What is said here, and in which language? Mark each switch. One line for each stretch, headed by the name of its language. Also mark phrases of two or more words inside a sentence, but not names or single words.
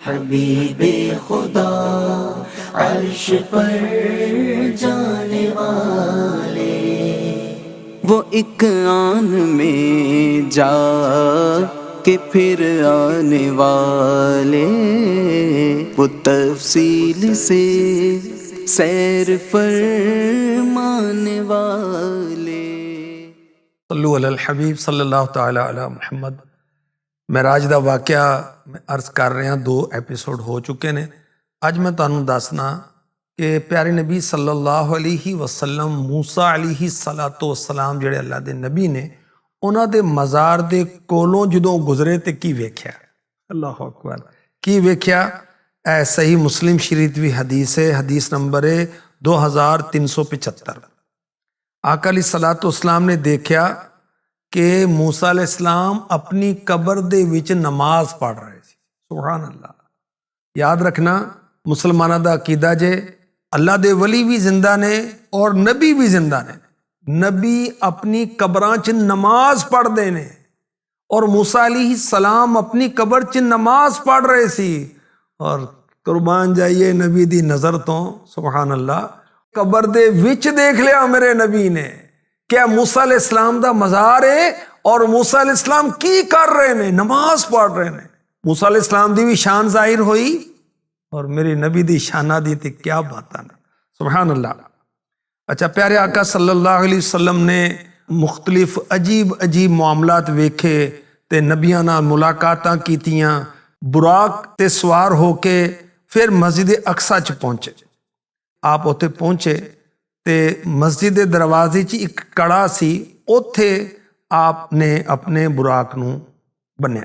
Urdu: حبیبِ خدا عرش پر جانے والے، وہ ایک آن میں جا کے پھر آنے والے، وہ تفصیل سے سیر فرمانے والے.
Arabic: صلوا على الحبيب صلى الله تعالى على محمد.
Punjabi: معراج دا واقعہ میں عرض کر رہا، 2 ایپیسوڈ ہو چکے نے. اج میں تہانوں دسنا کہ پیارے نبی
Arabic: صلى الله عليه وسلم
Punjabi: موسیٰ
Arabic: عليه الصلاة والسلام
Punjabi: جہڑے اللہ دے نبی نے، انہاں دے مزار دے کولوں جدوں گزرے تے کی ویکھیا.
Arabic: الله أكبر.
Punjabi: کی ویکھیا? اے صحیح مسلم شریف بھی حدیث ہے، حدیث نمبر ہے 2375.
Urdu: آقا
Arabic: عليه الصلاة والسلام
Urdu: نے دیکھا کہ موسیٰ علیہ السلام اپنی قبر
Punjabi: دے وچ
Urdu: نماز پڑھ رہے تھے.
Arabic: سبحان الله.
Punjabi: یاد رکھنا، مسلماناں دا عقیدہ جے اللہ دے ولی بھی زندہ نے اور نبی بھی زندہ نے. نبی اپنی قبراں چ نماز پڑھتے نے اور موسیٰ علیہ السلام اپنی قبر چ نماز پڑھ رہے سی. اور قربان جائیے نبی دی نظر تو,
Arabic: سبحان الله,
Punjabi: قبر دے وچ دیکھ لیا میرے نبی نے. کیا موسیٰ علیہ السلام دا مزار ہے اور موسیٰ علیہ السلام کی کر رہے نے? نماز پڑھ رہے نے. موسیٰ علیہ السلام دی بھی شان ظاہر ہوئی اور میرے نبی دی شاناں دی تے کیا باتاں نے.
Arabic: سبحان الله.
Punjabi: اچھا، پیارے آقا
Arabic: صلى الله عليه وسلم
Punjabi: نے مختلف عجیب عجیب معاملات ویکھے تے نبیاں نال ملاقاتاں کیتیاں. براق تے سوار ہو کے پھر مسجد اقصیٰ چ پہنچے. آپ اتھے پہنچے تے مسجد دے دروازے چ ایک کڑا سی، اتھے آپنے اپنے براق نوں بنھیا.